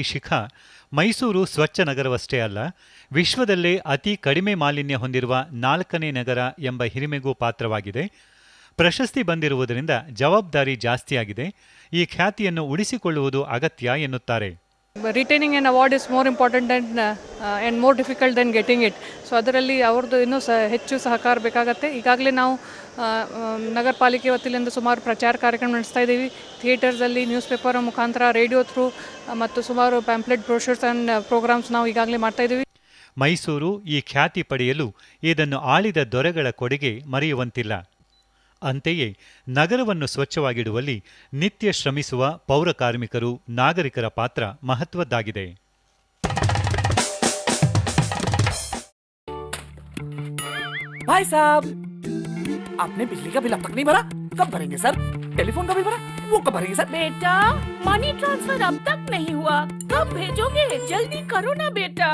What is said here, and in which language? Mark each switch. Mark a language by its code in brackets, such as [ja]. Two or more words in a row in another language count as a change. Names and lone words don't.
[kn] ಶಿಖಾ ಮೈಸೂರು ಸ್ವಚ್ಛ ನಗರವಷ್ಟೇ ಅಲ್ಲ, ವಿಶ್ವದಲ್ಲೇ ಅತಿ ಕಡಿಮೆ ಮಾಲಿನ್ಯ ಹೊಂದಿರುವ 4ನೇ ನಗರ ಎಂಬ ಹಿರಿಮೆಗೂ ಪಾತ್ರವಾಗಿದೆ. ಪ್ರಶಸ್ತಿ ಬಂದಿರುವುದರಿಂದ ಜವಾಬ್ದಾರಿ ಜಾಸ್ತಿಯಾಗಿದೆ. ಈ ಖ್ಯಾತಿಯನ್ನು ಉಳಿಸಿಕೊಳ್ಳುವುದು ಅಗತ್ಯ ಎನ್ನುತ್ತಾರೆ. [en] retaining an award is more important and more difficult than getting it. [kn] ಸೊ ಅದರಲ್ಲಿ ಅವ್ರದ್ದು ಇನ್ನೂ ಹೆಚ್ಚು ಸಹಕಾರ ಬೇಕಾಗತ್ತೆ. ಈಗಾಗಲೇ ನಾವು ನಗರ ಪಾಲಿಕೆ ವತಿಯಿಂದ ಸುಮಾರು ಪ್ರಚಾರ ಕಾರ್ಯಕ್ರಮ ನಡೆಸ್ತಾ ಇದ್ದೀವಿ. ಥಿಯೇಟರ್ಸಲ್ಲಿ, [en] news paper [kn] ಮುಖಾಂತರ, [en] radio through [kn] ಮತ್ತು ಸುಮಾರು [en] pamphlet brochures and programs [kn] ನಾವು ಈಗಾಗಲೇ ಮಾಡ್ತಾ ಇದ್ದೀವಿ. ಮೈಸೂರು ಈ ಖ್ಯಾತಿ ಪಡೆಯಲು ಇದನ್ನು ಆಳಿದ ದೊರೆಗಳ ಕೊಡುಗೆ ಮರೆಯುವಂತಿಲ್ಲ. ಅಂತೆಯೇ ನಗರವನ್ನು ಸ್ವಚ್ಛವಾಗಿಡುವಲ್ಲಿ ನಿತ್ಯ ಶ್ರಮಿಸುವ ಪೌರ ಕಾರ್ಮಿಕರು, ನಾಗರಿಕರ ಪಾತ್ರ ಮಹತ್ವದ್ದಾಗಿದೆ. [hi] भाई साहब, आपने बिजली का बिल अब तक नहीं भरा, कब भरेंगे सर? टेलीफोन का बिल भरा, वो कब भरेंगे सर? बेटा, [en] money transfer [hi] अब तक नहीं हुआ, कब भेजोगे? जल्दी करो ना बेटा।